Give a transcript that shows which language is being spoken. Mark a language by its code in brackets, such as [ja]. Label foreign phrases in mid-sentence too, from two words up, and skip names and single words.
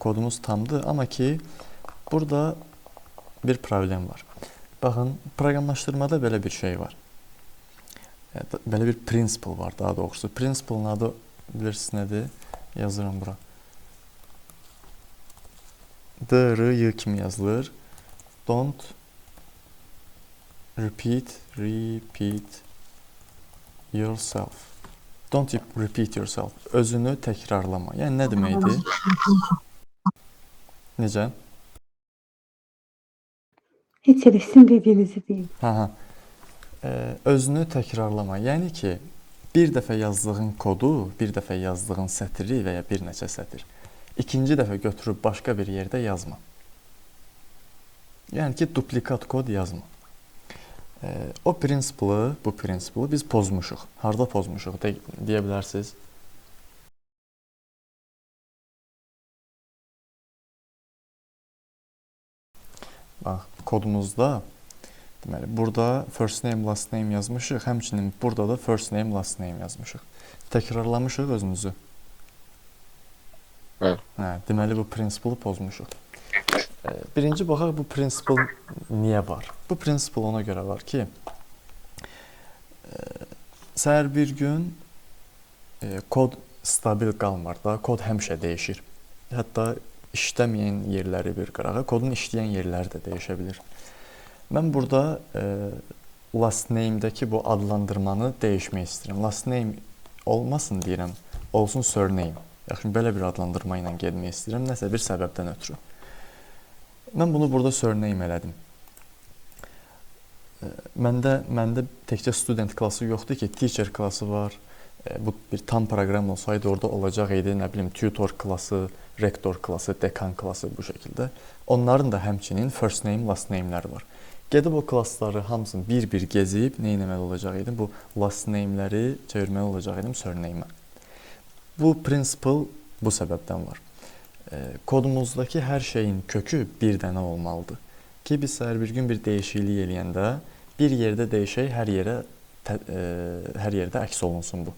[az] Kodumuz tamdır, amma ki burada bir problem var. Baxın, proqramlaşdırmada belə bir şey var. Belə bir principle var daha doğrusu. Principle'ın adı bilirsiniz nədir? Yazıram bura. D, R, Y kimi yazılır. [en] Don't repeat yourself. Don't repeat yourself. [az] Özünü təkrarlama. Yəni nə deməkdir? Necə? Heç elə sizin dediyinizi deyim. Özünü təkrarlama. Yəni ki, bir dəfə yazdığın kodu, bir dəfə yazdığın sətri və ya bir neçə sətr ikinci dəfə götürüb başqa bir yerdə yazma. Yəni ki, duplikat kod yazma. O prinsipli, bu prinsipli biz pozmuşuq. Harda pozmuşuq deyə bilərsiniz? Bax, kodumuzda deməli, burada [en] first name, last name [az] yazmışıq. Həmçinin burada da [en] first name, last name [az] yazmışıq. Təkrarlamışıq özümüzü. Bəli. Deməli, bu prinsipli pozmuşuq. Birinci baxaq, bu prinsipl niyə var? Bu prinsipl ona görə var ki, səhər bir gün kod stabil qalmır da, kod həmişə dəyişir. Hətta işləməyən yerləri bir qırağa, kodun işləyən yerləri də dəyişə bilir. Mən burada [en] last name- [az] dəki bu adlandırmanı dəyişmək istəyirəm. [en] Last name [az] olmasın deyirəm, olsun surname. Yaxşı, belə bir adlandırma ilə getmək istəyirəm, nəsə bir səbəbdən ötürü. Mən bunu burada surname elədim. Məndə təkcə student klası yoxdur ki, teacher klası var. Bu bir tam proqram olsaydı orada olacaq idi, nə bilim, tutor klası, rektor klası, dekan klası bu şəkildə. Onların da həmçinin [en] first name, last name'ləri [az] var. Gedib o klassları hamısını bir-bir gezib nə etməli olacaq idim? Bu [en] last name'ləri [az] çevirməli olacaq idim surname-ə. Bu prinsipl bu səbəbdən var. Kodumuzdakı hər şeyin kökü bir dənə olmalıdır. Ki, biz səhər bir gün bir dəyişiklik eləyəndə bir yerdə dəyişək, hər yerdə əks olunsun bu.